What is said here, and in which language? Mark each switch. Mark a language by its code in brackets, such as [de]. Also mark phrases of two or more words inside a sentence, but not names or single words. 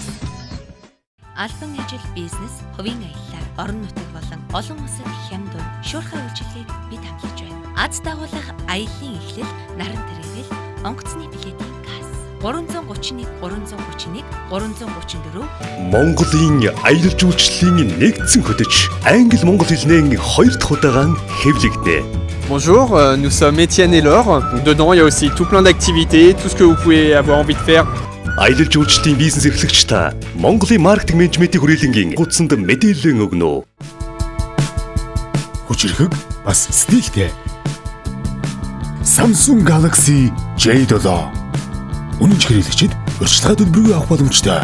[mn] Албан ажил, бизнес, хувийн аялал, орон нутаг болон олон улсын хямд дунд шуурхай үйлчилгээг бид хамтлагч байна. Аз дагуулах аяллаа эхлэл, наран тэрэгэл, онгоцны билетийн касс 331 331 334. Монголын аялал жуулчлалын нэгдсэн хөтөч англи монгол хэлний 2 дахь удаан хэвлэгдэнэ. [fr] Bonjour, nous sommes Étienne et Laure. Dedans, il y a aussi tout plein d'activités, tout ce que vous pouvez avoir envie de faire. [mn] Аялал жуулчлалын бизнес эрхлэгч та Монголын маркетинг менежментийн хүрээлэнгийн гудсанд мэдээлэл өгнө. Хүчирхэг бас стилтэй. Samsung Galaxy J7. Үнэн хэрэглэгчид урьдчилгаа төлбөргүй авах боломжтой.